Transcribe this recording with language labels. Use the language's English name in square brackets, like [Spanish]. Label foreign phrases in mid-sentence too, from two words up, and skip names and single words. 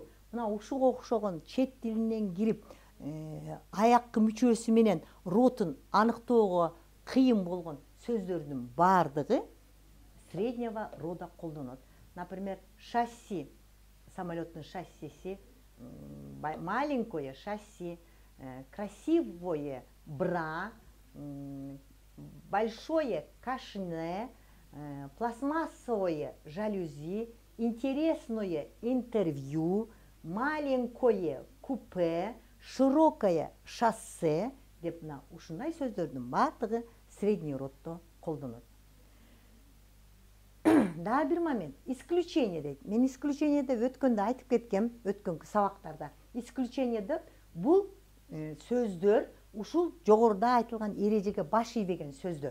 [Kyrgyz] Мына ушуга окшогон чет тилинен кирип аяккы мүчөсү менен родун аныктоого кыйын болгон сөздөрдүн бардыгы [Russian] среднего рода [Kyrgyz] колдонот. [Russian] Например, шасси, [Kyrgyz] самолеттин шассиси, [Russian] маленькое шасси, красивое бра, большое кашне, пластмассовое жалюзи, интересное интервью, маленькое купе, широкое шоссе [Kyrgyz] деп мына ушундай сөздөрдүн бардыгы средний роддо колдонот. Дагы бир момент, исключение дейт. Мен исключение деп өткөндө айтып кеткем, өткөнкү сабактарда. Исключение деп бул сөздөр ушул жогоруда айтылган эрежеге баш ийбеген сөздөр.